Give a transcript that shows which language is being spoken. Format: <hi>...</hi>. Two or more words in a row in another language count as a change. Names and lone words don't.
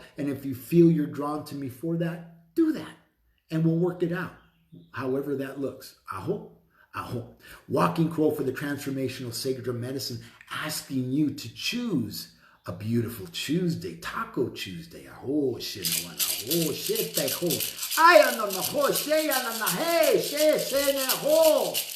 <en>And if you feel you're drawn to me for that, do that. And we'll work it out, however that looks. Aho. Walking Crow for the Transformational Sacred Medicine, asking you to choose a beautiful Tuesday, Taco Tuesday. Aho, shinawana, aho, shite, ho. Aya na ho, sheya na hey, she na ho.</en>